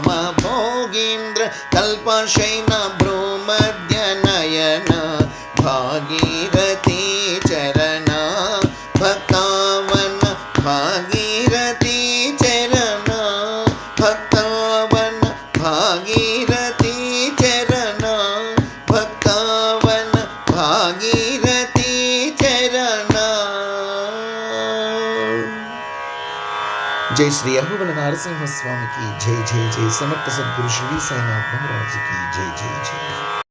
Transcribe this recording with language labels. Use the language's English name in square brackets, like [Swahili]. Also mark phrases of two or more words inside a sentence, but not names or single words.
[Sanskrit] ಭೋಗೀಂದ್ರತಲ್ಪಶಯನ ಭ್ರೂಮಧ್ಯನಯನ ಭಾಗೀರಥೀ ಚರಣ ಭಕ್ತಾವನ ಭಾಗೀರಥೀ ಚರಣ ಭಕ್ತಾವನ ಭಾಗೀರಥೀ ಚರಣ ಭಕ್ತಾವನ ಭಾಗೀರಥೀ ಚರಣ. [Telugu] జై శ్రీ యహోబల నరసింహస్వామికి జై జై జై. సమర్థ సద్గురు శ్రీ సాయినాథ్ మహారాజుకి జై జై జై.